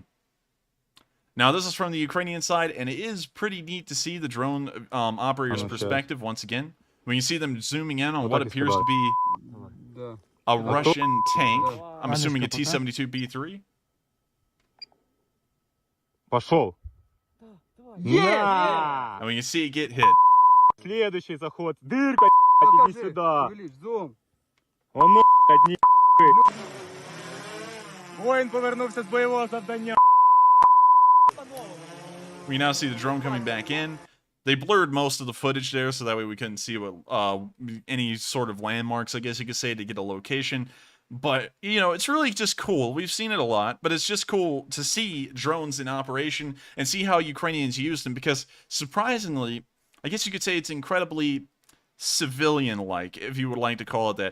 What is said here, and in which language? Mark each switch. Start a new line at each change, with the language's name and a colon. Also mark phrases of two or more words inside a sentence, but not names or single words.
English: Now, this is from the Ukrainian side, and it is pretty neat to see the drone operator's perspective once again. We can see them zooming in on what appears to be a Russian tank. I'm assuming a T-72B3.
Russian: Пошел.
English: And we can see it get hit.
Russian: Следующий заход. Дырка, иди сюда.
Ukrainian: Он ні. Воїн повернувся з бойового завдання.
English: We now see the drone coming back in. They blurred most of the footage there, so that way we couldn't see what any sort of landmarks, I guess you could say, to get a location. But, you know, it's really just cool. We've seen it a lot, but it's just cool to see drones in operation and see how Ukrainians use them, because surprisingly, I guess you could say it's incredibly civilian-like, if you would like to call it that.